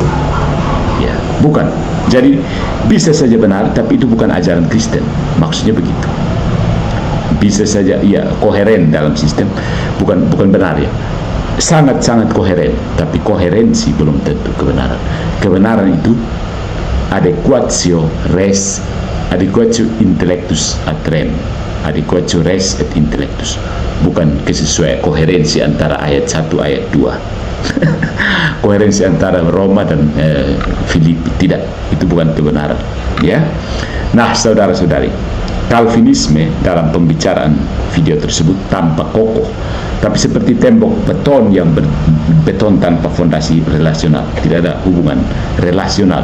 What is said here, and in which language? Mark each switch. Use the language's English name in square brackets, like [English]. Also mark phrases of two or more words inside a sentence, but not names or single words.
[Indonesian] Ya, bukan. Jadi bisa saja benar, tapi itu bukan ajaran Kristen. Maksudnya begitu. Bisa saja, ya, koheren dalam sistem, bukan benar, ya. Sangat-sangat koheren, tapi koherensi belum tentu kebenaran. Kebenaran itu [Latin] adequatio intellectus ad rem, adequatio res et intellectus, [Indonesian] bukan kesesuaian, koherensi antara ayat 1 ayat 2. Koherensi antara Roma dan Filipi, tidak, itu bukan kebenaran, ya. Nah, saudara-saudari, Calvinisme dalam pembicaraan video tersebut tampak kokoh, tapi seperti tembok beton yang beton tanpa fondasi relasional, tidak ada hubungan relasional.